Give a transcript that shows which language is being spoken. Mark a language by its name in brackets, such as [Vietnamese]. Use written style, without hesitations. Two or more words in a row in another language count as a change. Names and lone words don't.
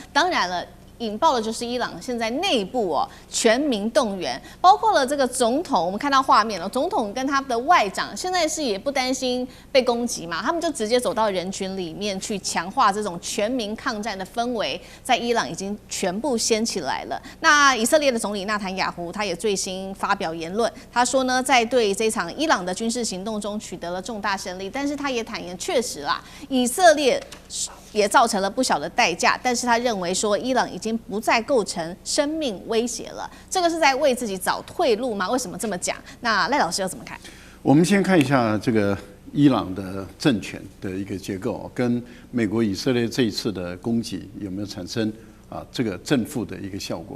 [Chinese] 當然了，引爆的就是伊朗現在內部全民動員，包括了這個總統，我們看到畫面了，總統跟他的外長現在是也不擔心被攻擊嘛，他們就直接走到人群裡面去強化這種全民抗戰的氛圍，在伊朗已經全部掀起來了。那以色列的總理納坦雅胡他也最新發表言論，他說呢，在對這場伊朗的軍事行動中取得了重大勝利，但是他也坦言，確實啦，以色列也造成了不小的代價。但是他認為說，伊朗已經不再構成生命威脅了，這個是在為自己找退路嗎？為什麼這麼講？那賴老師又怎麼看？我們先看一下這個伊朗的政權的一個結構，跟美國以色列這一次的攻擊有沒有產生這個正負的一個效果。